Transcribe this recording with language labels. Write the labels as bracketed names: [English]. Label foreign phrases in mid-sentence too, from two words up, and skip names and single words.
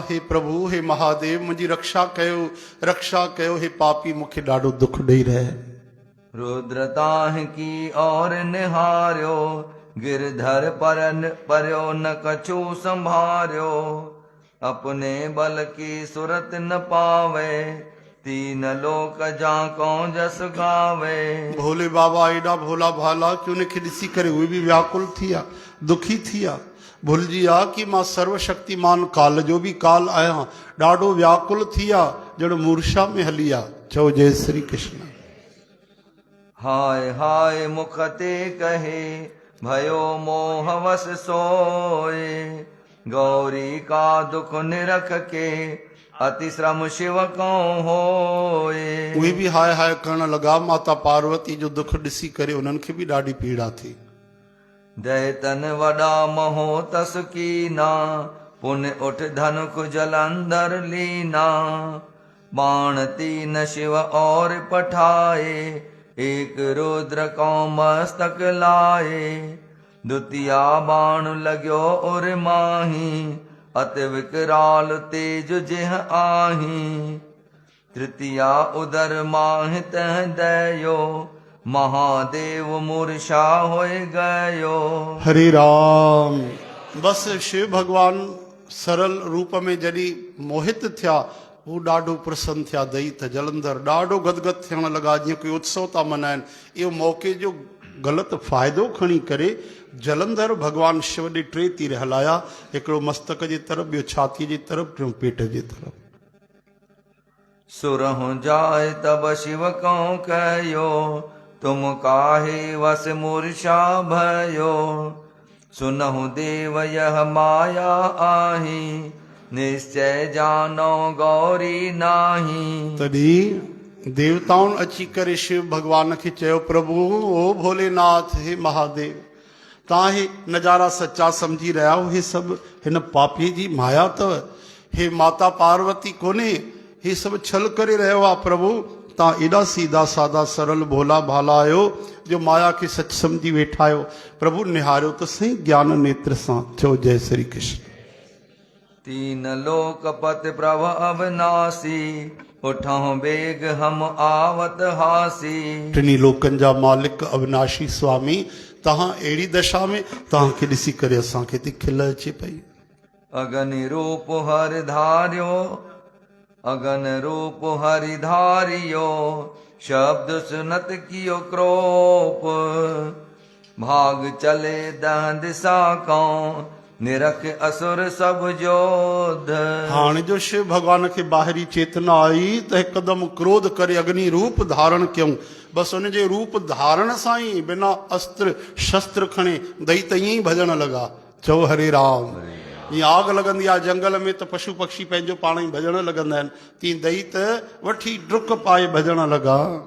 [Sindhi] हे प्रभु हे महादेव मुंहिंजी रक्षा कयो हे पापी मूंखे ॾाढो दुख ॾेई रहे। [Hindi] रुद्र ताहि की और निहारियो, गिरधर पर्यो न कछु संभार्यो। अपने बल की सुरत न पावे, तीन लोक जाको जस गावे। [Sindhi] भोले बाबा एॾा भोला भाला कि उनखे ॾिसी करे उहे बि व्याकुल थी विया, दुखी थी विया, भुलिजी विया कि मां सर्वशक्तिमान काल जो बि काल आहियां। ॾाढो व्याकुल थी विया, ॼण मूर्छा में हली विया। चओ जय श्री कृष्ण। [Hindi] हाय हाय मुख ते कहे भयो मोह वस सोए, गौरी का दुख निरख के अति श्रम शिव को होए। [Sindhi] उहे बि हाय हाय करण लॻा। माता पार्वती जो दुख ॾिसी करे उन्हनि खे बि ॾाढी पीड़ा थी। [Hindi] दैतन वॾा महो तस कीना, पुन उठ धनुख जलंधर लीना। बाण तीन शिव और पठाए, एक रुद्र को मस्तक लाए। द्वितीया बाण लग्यो उर माही, अति विकराल तेज जिह आही। तृतीया उदर माहि तह दयो, महादेव मूर्छा होए गयो। [Sindhi] हरे राम। बस शिव भगवान सरल रूप में जॾहिं मोहित थिया, हू ॾाढो प्रसन्न थिया। दैत जलंधर ॾाढो गदगद थियण लॻा, जीअं कोई उत्सव था मल्हाइनि। इहो मौक़े जो ग़लति फ़ाइदो खणी करे जलंधर भगवान शिव ॾे टे तीर हलाया, हिकिड़ो मस्तक जे तरफ़, ॿियो छातीअ जी तरफ़, टियों पेट जे तरफ़। [Hindi] सुरहु जाय तब शिव को कयो, तुम काहे वस मूर्छा भयो। सुनहु देव यह माया आही, निश्चय जानो गौरी नाही। [Sindhi] तॾहिं देवताउनि अची करे शिव भगवान खे चयो, प्रभु ओ भोलेनाथ हे महादेव, तव्हां हे नज़ारा सच्चा सम्झी रहिया हो, हे सभु हिन पापीअ जी माया अथव, हे माता पार्वती कोन्हे, हे सभु छल करे रहियो आहे। प्रभु तव्हां एॾा सीधा सादा सरल भोला भाला आहियो जो माया खे सच सम्झी वेठा आहियो। प्रभु निहारियो त सही ज्ञान नेत्र सां। चओ जय श्री कृष्ण। [Hindi] तीन लोकपति प्रभ अविनाशी, उठऊं बेग हम आवत हासी। [Sindhi] टिनी लोकनि जा मालिक अविनाशी स्वामी, तव्हां अहिड़ी दशा में तव्हांखे ॾिसी करे असांखे थी खिल अचे पई। [Hindi] अगनि रूप हरि धारियो, अगन रूप हरि धारियो, शब्द सुनत कियो क्रोप। भाग चले दह दिशा को, निरख असुर सब जोध। [Sindhi] हाणे जो शिव भगवान खे ॿाहिरी चेतना आई त हिकदमि क्रोध करे अग्नि रूप धारण कयूं। बसि उन जे रूप धारण सां ई बिना अस्त्र शस्त्र खणे दैत ईअं ई भॼण लॻा। चओ हरे राम। जीअं आग लॻंदी आहे जंगल में त पशु पक्षी पंहिंजो पाण ई भॼण लॻंदा आहिनि, तीअं दैत वठी डुक पाए भॼण लॻा।